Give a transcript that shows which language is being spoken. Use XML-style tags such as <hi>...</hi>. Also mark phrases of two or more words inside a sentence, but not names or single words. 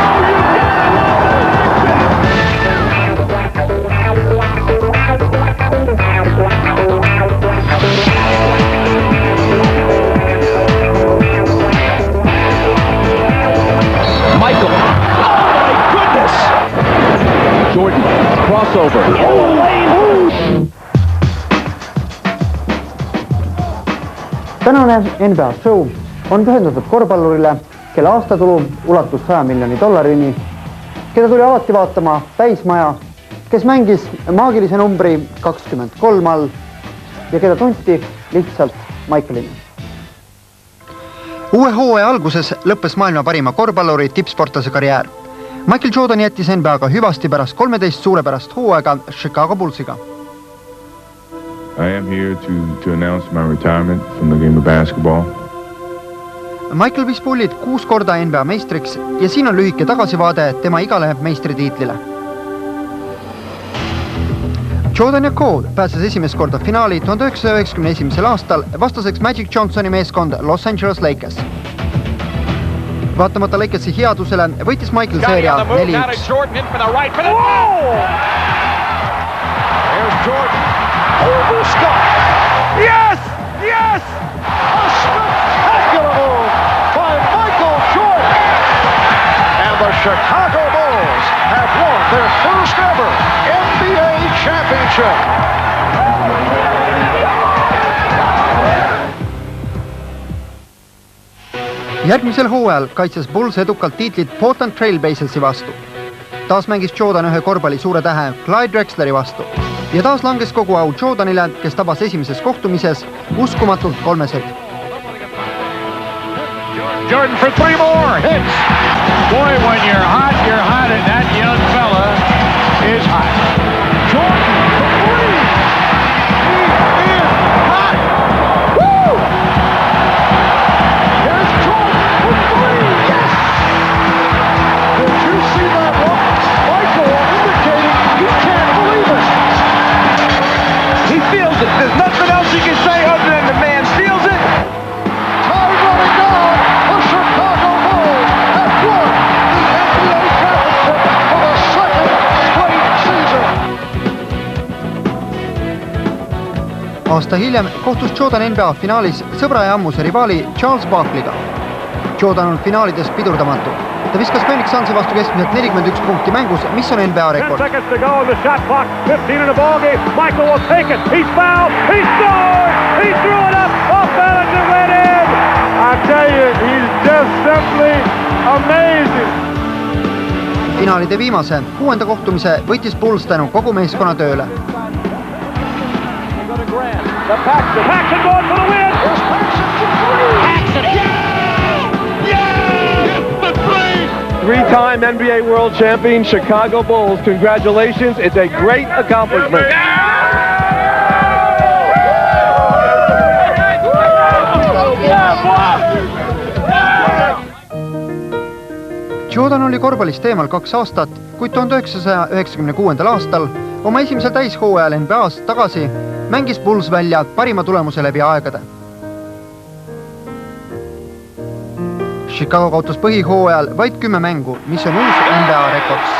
<en>Michael. Oh, my goodness. Jordan, crossover. Oh,</en> <et>tänane NBA show on pühendatud korvpallurile, kelle aastatulu ulatus $100 miljonini, keda tuli alati vaatama täismaja, kes mängis maagilise numbri 23 all ja keda tunti lihtsalt Michaelina. Uue hooaja alguses lõppes maailma parima korvpalluri tippsportlase karjäär. Michael Jordan jättis NBAga hüvasti pärast 13 suurepärast hooaega Chicago Bullsiga.</et> <en>I am here to announce my retirement from the game of basketball.</en> <et>Michael viis pullid 6 korda NBA meistriks ja siin on lühike tagasivaade tema igale meistritiitlile. Jordan ja Cole pääses esimest korda finaali 1991. aastal vastaseks Magic Johnsoni meeskond Los Angeles Lakers. Vaatamata Lakersi headusele võitis Michael seeria 4-1.</et> <en>Over Scott. Yes! Yes! A spectacular move by Michael Jordan. And the Chicago Bulls have won their first ever NBA championship.</en> <et>Järgmisel hooajal kaitses Bulls edukalt tiitlit Portland Trail Blazers'i vastu. Taas mängis Jordan ühe korvpalli suure tähe Clyde Drexleri vastu. Ja taas langes kogu au Jordanile, kes tabas esimeses kohtumises uskumatult 3 seti.</et> <en>Jordan for 3 more hits. Boy, when you're hot, and that young fella is hot. Jordan for 3. He is hot. Woo! Here's Jordan for 3. Yes! Did you see that look? Michael indicating he can't believe it. He feels it. There's nothing else he can say other than the man feels it. Time running down. The Chicago Bulls have won the NBA championship for the second straight season.</en> <et>Aasta hiljem kohtus Jordan NBA finaalis sõbra ja ammuse rivaali Charles Barkleyga. Jordan on finaalides pidurdamatu. Ta viskas Phoenix Sunsi vastu keskmiselt 41 punkti mängus, mis on NBA rekord.</et> <en>10 seconds to go on the shot clock. 15 in the ball game. Michael will take it. He's fouled. He scored. He threw it up. Off balance and went in. I tell you, he's just simply amazing.</en> <et>Finaalide viimase 6. kohtumise võitis Bulls tänu kogu meeskonna tööle.</et> <en>Paxson going for the win. Paxson for 3. Paxson. Three-time NBA World Champion Chicago Bulls. Congratulations. It's a great accomplishment.</en> <et>Jordan oli korvpallist teemal 2 aastat, kuid 1996. aastal oma esimesel täishooajal NBA's tagasi mängis Bulls välja parima tulemuse läbi aegade. Chicago kaotas põhihooajal vaid 10 mängu, mis on uus NBA rekord.</et>